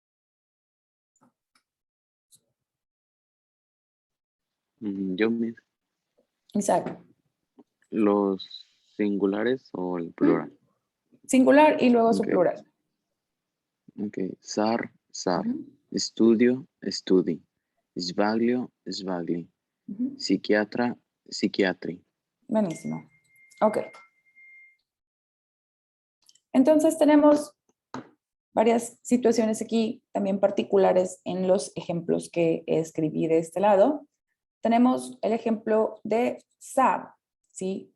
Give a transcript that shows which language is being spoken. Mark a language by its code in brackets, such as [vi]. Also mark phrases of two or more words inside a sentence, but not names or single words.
[es] Yo mismo. Isaac. ¿Los singulares o el plural? Singular y luego su Ok, plural. ok. Sar, sar. Ujú, Estudio, [it] studi. Sbaglio, sbagli. ujú. Psiquiatra, psiquiatri. [es] Buenísimo. Ok. Entonces tenemos varias situaciones aquí, también particulares en los ejemplos que escribí de este lado. Tenemos el ejemplo de zar, ¿sí?